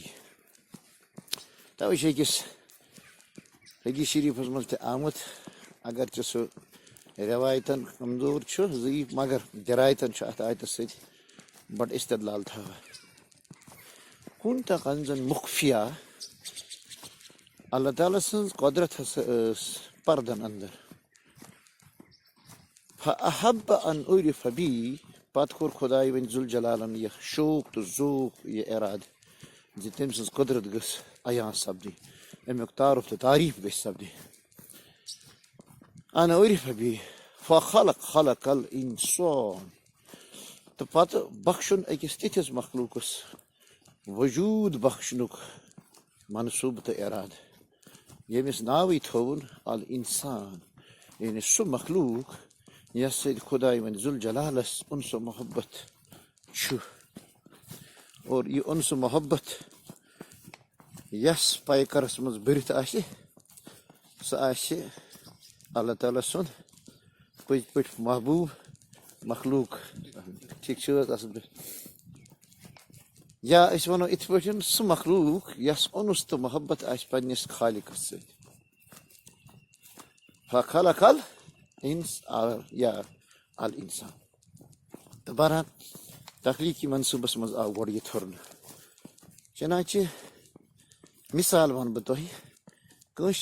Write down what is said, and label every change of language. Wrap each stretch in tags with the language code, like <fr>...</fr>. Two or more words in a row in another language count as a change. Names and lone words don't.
<ks>توے چھُ أکِس حدیٖث شریٖفس منٛز تہِ آمُت، اگرچہِ سُہ رٮ۪وایتن کمزور چھُ ضعیٖف مگر دِرایتن چھُ اتھ آیتس سۭتۍ بڑٕ استدلال تھاوان.</ks> <ar>کُنتَ کنزن مخفیہ.</ar> <ks>اللہ تعالیٰ سٕنٛز قۄدرت ہسا ٲس پردن انٛدر.</ks> <ar>فأحب ان اُعرف بی.</ar> <ks>پتہٕ کوٚر خۄداے وۄنۍ ذوالجلالن یہِ شوق تہٕ ذوق یہِ ارادٕ زِ تٔمۍ سٕنٛز قۄدرت گٔژھ عیان سپدٕنۍ، امیُک تعارُف تہٕ تعریٖف گژھِ سپدٕنۍ.</ks> <ar>ان اُعرف بی فخلق الانسان.</ar> <ks>تہٕ پتہٕ بخشُن أکِس تِتھِس مخلوٗقس وجوٗد بخشنُک منصوٗبہٕ تہٕ ارادٕ ییٚمِس ناوٕے تھووُن الانسان. یعنی سُہ مخلوٗق یس سۭتۍ خۄداے وۄنۍ ذوالجلالس اُنس و محبت چھُ. اور یہ ان سہ محبت یس پیکرس مز برتھ آسہ سہ آسہ اللہ تعالیٰ سُنٛد پٔزۍ پٲٹھۍ محبوب مخلوق ٹھیک چھ حظ اصل پٲٹھۍ یا أسۍ ونو یِتھ پٲٹھۍ سُہ مخلوق یس اونُس تہٕ محبت آسہِ پننِس خالقس سۭتۍ</ks> <ar>فخلق الانس یا الانسان</ar> <ks>تہٕ بہرحال تخلیقی منصوٗبس منٛز آو گۄڈٕ یہِ تھورنہٕ چنانچہ مثال ونہٕ بہٕ تۄہہِ کٲنٛسہِ</ks>